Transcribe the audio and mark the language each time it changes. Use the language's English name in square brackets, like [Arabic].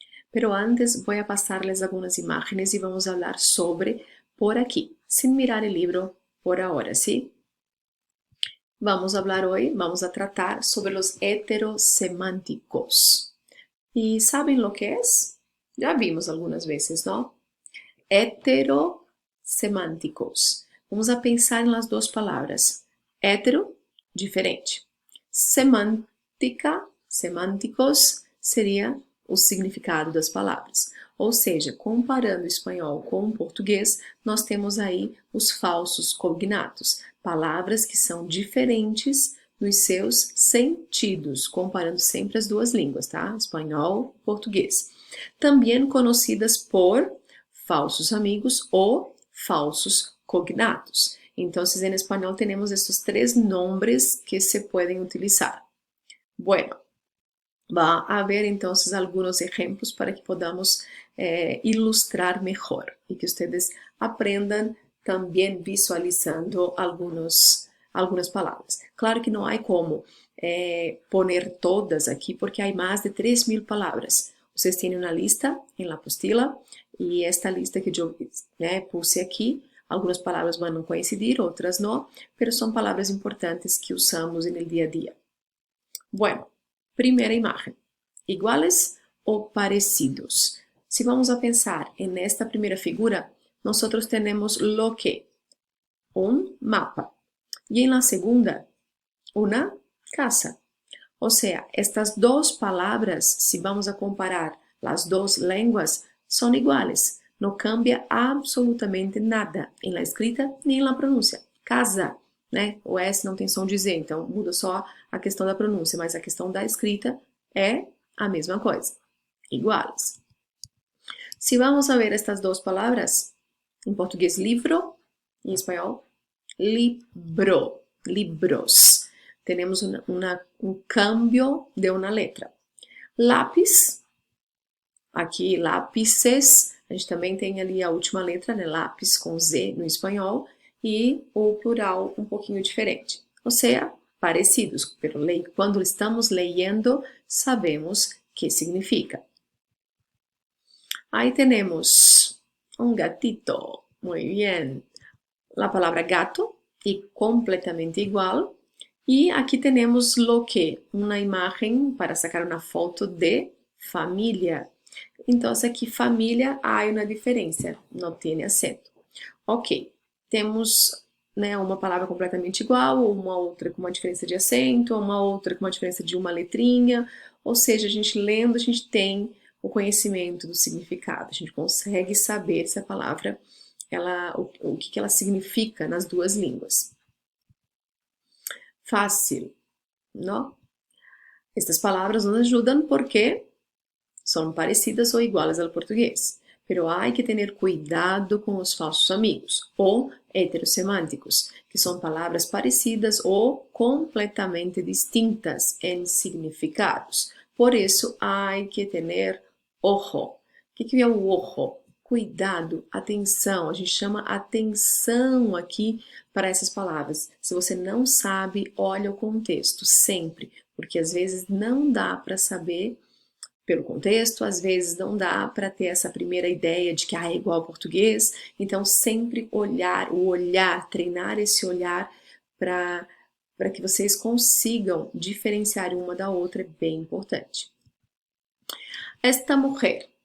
[Spanish] Pero antes voy a pasarles algunas imágenes y vamos a hablar sobre por aquí, sin mirar el libro por ahora, ¿sí? Vamos a hablar hoy, vamos a tratar sobre los heterosemánticos. ¿Y saben lo que es? Ya vimos algunas veces, ¿no? [Portuguese] Heterosemânticos. Vamos a pensar em las duas palavras. Hetero, diferente. Semântica, semânticos, seria o significado das palavras. Ou seja, comparando o espanhol com o português, nós temos aí os falsos cognatos, palavras que são diferentes nos seus sentidos, comparando sempre as duas línguas, tá? Espanhol, português. Também conhecidas por falsos amigos ou falsos cognatos. Então, em espanhol temos estes três nomes que se podem utilizar. [Spanish] Bueno, va a haber entonces algunos ejemplos para que podamos ilustrar mejor y que ustedes aprendan también visualizando algunas palabras. Claro que no hay como poner todas aquí porque hay más de 3.000 palabras. Ustedes tienen una lista en la apostila y esta lista que yo puse aquí, algunas palabras van a coincidir, otras no, pero son palabras importantes que usamos en el día a día. [Portuguese] Bueno, primeira imagem. Iguales ou parecidos? [Spanish] Se vamos a pensar en esta primeira figura, nosotros tenemos lo que, un mapa. Y en la segunda, una casa. O sea, estas dos palabras, si vamos a comparar las dos lenguas, son iguales. No cambia absolutamente nada em la escrita nem em la pronúncia. [Portuguese] Casa, né? O S não tem som de Z, então muda só a questão da pronúncia, mas a questão da escrita é a mesma coisa. Iguais. Se vamos a ver estas duas palavras, em português livro, em espanhol libro, libros. [Spanish] Tenemos un cambio de una letra. [Portuguese] Lápis, aqui lápices, a gente também tem ali a última letra, né? Lápis com Z no espanhol, e o plural um pouquinho diferente. Ou seja, parecidos, pero quando estamos leyendo, sabemos que significa. Aí temos [Spanish] un gatito, muy bien. La palabra gato, y completamente igual. [Portuguese] E aqui temos [Spanish] lo que, [Portuguese] uma imagem para sacar uma foto de família. Então, aqui família há uma diferença, não tem acento. Ok, temos uma palavra completamente igual, uma outra com uma diferença de acento, uma outra com uma diferença de uma letrinha. Ou seja, a gente lendo, a gente tem o conhecimento do significado. A gente consegue saber se a palavra, o que ela significa nas duas línguas. [Spanish] Fácil, ¿no? Estas palabras nos ayudan porque son parecidas o iguales al portugués, pero hay que tener cuidado con los falsos amigos o heterosemánticos, que son palabras parecidas o completamente distintas en significados. Por eso hay que tener ojo. [Portuguese] O que é o ojo? Cuidado, atenção, a gente chama atenção aqui para essas palavras. Se você não sabe, olha o contexto, sempre, porque às vezes não dá para saber pelo contexto, às vezes não dá para ter essa primeira ideia de que é igual ao português, então sempre olhar, treinar esse olhar para que vocês consigam diferenciar uma da outra, é bem importante. Esta mulher.